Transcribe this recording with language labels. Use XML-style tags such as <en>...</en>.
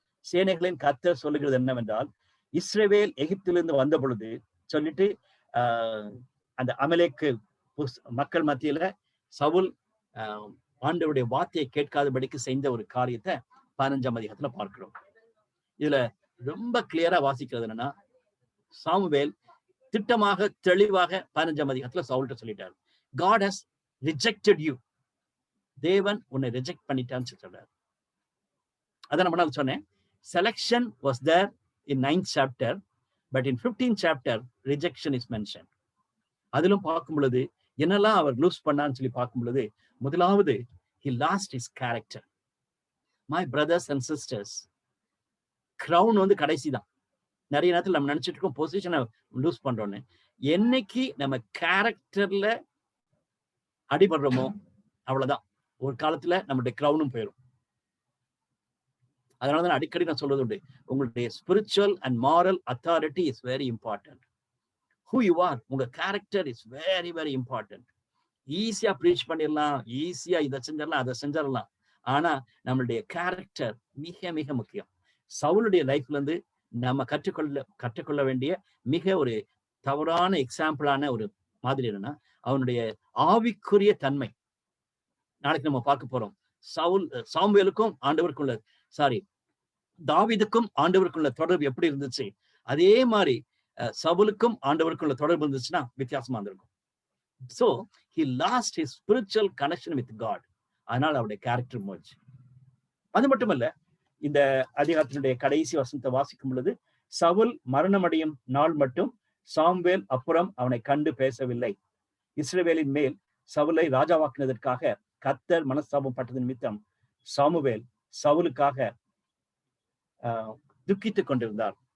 <ta>சேனைகளின் கர்த்தர் சொல்லுகிறது என்னவென்றால், இஸ்ரவேல் எகிப்திலிருந்து வந்த பொழுது சொல்லிட்டு அந்த அமலேக்கு மக்கள் மத்தியில சவுல் ஆண்டவருடைய வார்த்தையை கேட்காதபடிக்கு செய்த ஒரு காரியத்தை 15ஆம் அதிகாரத்துல பார்க்கிறோம். இதுல ரொம்ப கிளியரா வாசிக்கிறது என்னன்னா, சாமுவேல் திட்டமாக தெளிவாக 15ஆம் அதிகாரத்துல சவுல்கிட்ட சொல்லிட்டாரு,</ta> <en>God has rejected you.</en> <ta>தேவன் உன்னை ரிஜெக்ட் பண்ணிட்டான்னு சொல்றாரு. அதான் நம்ம சொன்னேன்,</ta> <en>selection was there in 9th chapter, but in 15th chapter rejection is mentioned.</en> <ta>அதிலும் பார்க்கும் பொழுது என்னெல்லாம் அவர் லூஸ் பண்ணான்னு சொல்லி பார்க்கும் பொழுது, முதலாவது</ta> <en>he lost his character. My brothers and sisters, crown</en> <ta>வந்து கடைசி தான். நிறைய நேரத்தில் நம்ம நினைச்சிட்டு இருக்கோம் பொசிஷனை லூஸ் பண்றோம்னு. என்னைக்கு நம்ம கேரக்டர்ல அடிபடுறோமோ அவ்வளவுதான், ஒரு காலத்துல நம்மளுடைய கிரவுனும் போயிடும். அதனாலதான் அடிக்கடி நான் சொல்றது உண்டு, உங்களுடைய</ta> <en>Spiritual and moral authority is very important. Who you are,</en> <ta>உங்க character</ta> <en>Is very very important.</en> <ta>ஈஸியா ப்ரீச் பண்ணிடலாம், ஈஸியா இதை செஞ்சிடலாம், அதை செஞ்சிடலாம். ஆனா நம்மளுடைய கேரக்டர் மிக மிக முக்கியம். சவுலுடைய லைஃப்ல இருந்து நம்ம கற்றுக்கொள்ள வேண்டிய மிக ஒரு தவறான எக்ஸாம்பிளான ஒரு மாதிரி என்னன்னா, அவனுடைய ஆவிக்குரிய தன்மை. நாளைக்கு நம்ம பார்க்க போறோம். சாமுவேலுக்கும் ஆண்டவருக்குள்ள தாவீதுக்கும் ஆண்டவருக்குள்ள தொடர்பு எப்படி இருந்துச்சு, அதே மாதிரி சவுலுக்கும் ஆண்டவருக்குள்ள தொடர்பு இருந்துச்சுன்னா வித்தியாசமா இருந்திருக்கும்.</ta> <en>So he lost his spiritual connection with God.</en> <ta>அதனால அவருடைய கேரக்டர் போச்சு. அது மட்டுமல்ல, இந்த அதிகாரத்தினுடைய கடைசி வசனத்தை வாசிக்கும் பொழுது, சவுல் மரணமடையும் நாள் மட்டும் சாமுவேல் அப்புறம் அவனை கண்டு பேசவில்லை. இஸ்ரவேலின் மேல் சவுலை ராஜாவாக்கினதற்காக கர்த்தர் மனஸ்தாபம் பட்டது நிமித்தம் சாமுவேல் சவுலுக்காக துக்கித்துக் கொண்டிருந்தார்.</ta>